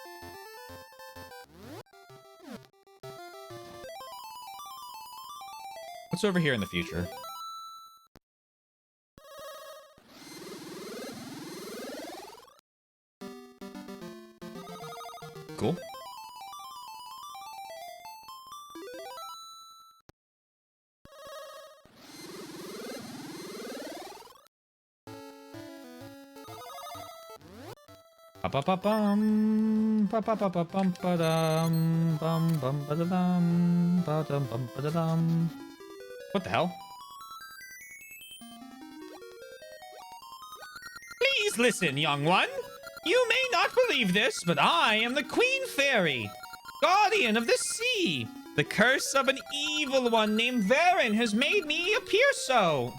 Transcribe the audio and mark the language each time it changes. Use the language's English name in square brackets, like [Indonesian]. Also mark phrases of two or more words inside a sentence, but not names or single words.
[English] What's over here in the future? Cool. Ba-ba-ba-bum, ba-ba-ba-bum-ba-dum, bum-bum-ba-da-dum, ba-dum-bum-ba-da-dum. What the hell? Please listen, young one. You may not believe this, but I am the Queen Fairy, guardian of the sea. The curse of an evil one named Varen has made me appear so.